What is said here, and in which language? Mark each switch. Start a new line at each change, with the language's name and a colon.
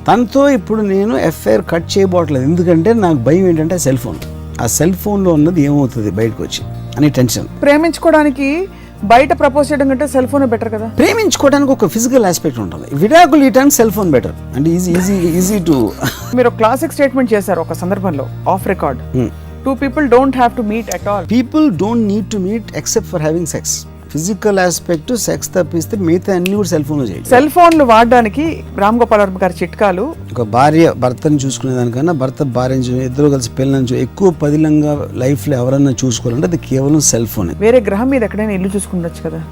Telugu: తనతో ఇప్పుడు నేను ఎఫ్ఐఆర్ కట్ చేయబోట్లేదు, ఎందుకంటే నాకు భయం ఏంటంటే సెల్ ఫోన్, ఆ సెల్ ఫోన్లో ఉన్నది ఏమవుతుంది బయటకు వచ్చి అని టెన్షన్. ప్రేమించుకోవడానికి బయట ప్రపోజ్ చేయడం కంటే సెల్ ఫోన్ బెటర్ కదా. ప్రేమించుకోవడానికి ఒక ఫిజికల్ ఆస్పెక్ట్ ఉంటుంది, విడాకులు ఇయడానికి సెల్ ఫోన్ బెటర్, అంటే ఈజీ టు. మీరు క్లాసిక్ స్టేట్మెంట్ చేశారు ఒక సందర్భంలో of record.
English: Two people don't have to meet at all. People don't need to meet except for having sex.
Telugu: Physical aspect sex తప్పిస్తే మిగతా అన్ని కూడా సెల్ ఫోన్లో చేయాలి. సెల్ ఫోన్లు వాడడానికి రామ్ గోపాల్ వర్మ గారి చిట్కాలు. ఒక భార్య భర్తను చూసుకునే దానికన్నా భర్త భార్యను ఇద్దరు కలిసి పిల్లలను ఎక్కువ పదిలంగా లైఫ్లో ఎవరన్నా చూసుకోవాలంటే అది కేవలం సెల్ ఫోన్. వేరే గ్రహం మీద ఎక్కడైనా ఇల్లు చూసుకుండొచ్చు కదా.